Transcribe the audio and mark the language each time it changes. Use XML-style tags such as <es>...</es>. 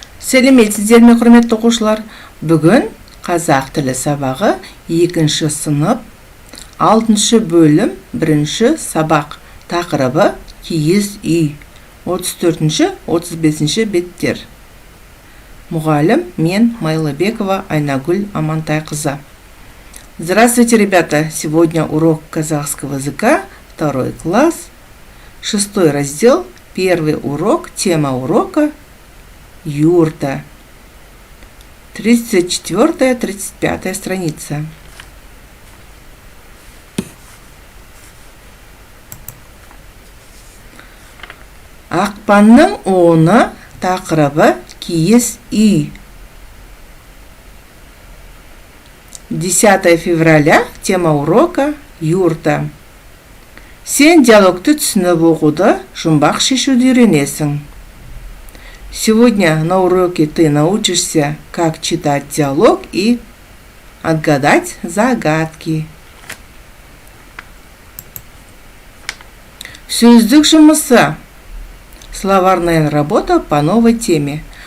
<kk>Сәлеметсіздер ме, құрметті оқушылар? Бүгін қазақ тілі сабағы 2-ші сынып 6-шы бөлім 1-ші сабақ. Тақырыбы киіз үй. 34-35 беттер. Мұғалім мен Майлыбекова Айнагүл Амантайқызы.</kk> <ru>Здравствуйте, ребята! Сегодня урок казахского языка, 2 класс, 6 раздел, 1 урок, тема урока юрта. 34-35 страница.</ru> <kk>Ақпанның 10-ы, тақырыбы киіз үй.</kk> <ru>10 февраля, тема урока юрта.</ru> <kk>Сен диалогты түсініп оқуды, жұмбақ шешуді үйренесің.</kk> <ru>Сегодня на уроке ты научишься, как читать диалог и отгадать загадки.</ru> <kk>Сөздік жұмысы.</kk> <ru>Словарная работа по новой теме.</ru>